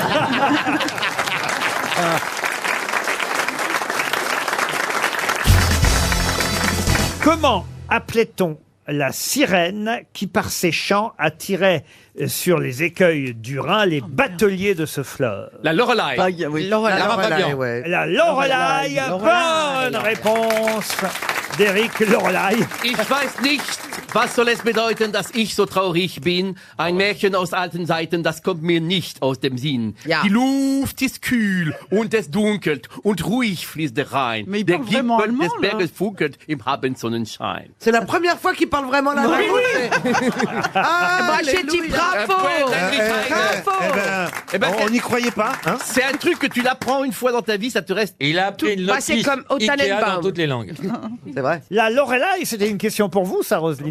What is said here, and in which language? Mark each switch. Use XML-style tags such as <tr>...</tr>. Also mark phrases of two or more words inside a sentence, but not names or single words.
<fr>Comment appelait-on la sirène qui, par ses chants, attirait sur les écueils du Rhin les bateliers de ce fleuve? La Lorelai. La Lorelai. Bonne réponse d'Éric Lorelai.</fr> <de>Ich weiß nicht, was soll es bedeuten, dass ich so traurig bin. Ein Märchen aus alten Zeiten, das kommt mir nicht aus dem Sinn. Ja. Die Luft ist kühl und es dunkelt und ruhig fließt der Rhein.</de> <fr>Mais il</fr> <de>Der</de> <fr>parle vraiment</fr> <de>Gipfel</de> <fr>allemand,</fr> <de>des Berges funkelt im Abendsonnenschein.</de> <fr>C'est la première fois qu'il parle vraiment la langue. Ah, j'ai dit bravo. On n'y croyait pas, hein? C'est un truc que tu l'apprends une fois dans ta vie, ça te reste. Il a appris une Bah, c'est notice comme au Ikea Tannenbaum. dans toutes les langues. C'est vrai. La Lorelai, c'était une question pour vous, ça, Roselyne</fr>